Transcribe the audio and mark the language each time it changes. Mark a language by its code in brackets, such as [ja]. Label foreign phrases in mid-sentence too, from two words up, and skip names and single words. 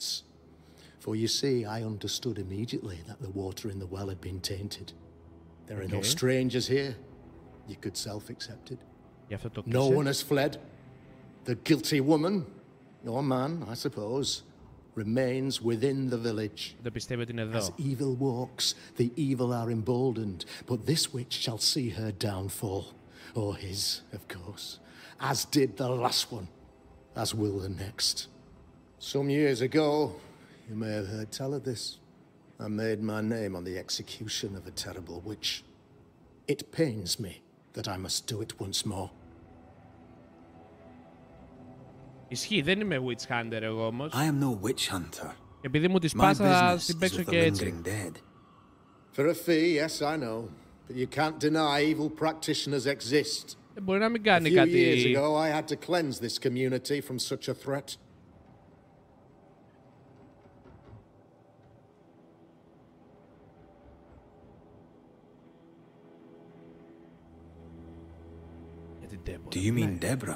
[en] For you see, I understood immediately that the water in the well had been tainted. There are no strangers here. You could self-accept it. No one has fled. The guilty woman, or man, I suppose, remains within the village. [el] Δεν πιστεύω ότι είναι εδώ. [en] As evil walks, the evil are emboldened, but this witch shall see her downfall, or his, of course, as did the last one, as will the next. Some years ago, you may have heard tell of this. I made my name on the execution of a terrible witch. It pains me that I must do it once more. [el] Ισχύει, δεν είμαι [en] witch hunter [el] εγώ όμως. [en] I am no witch hunter. [el] Επειδή μου τη σπάσα, θα την παίξω και έτσι. [en] For a fee, yes, I know. But you can't deny evil practitioners exist. [el] Μπορεί να μην κάνει [en] A few [el] κάτι. [en] years ago, I had to cleanse this community from such a threat. Do you mean Deborah?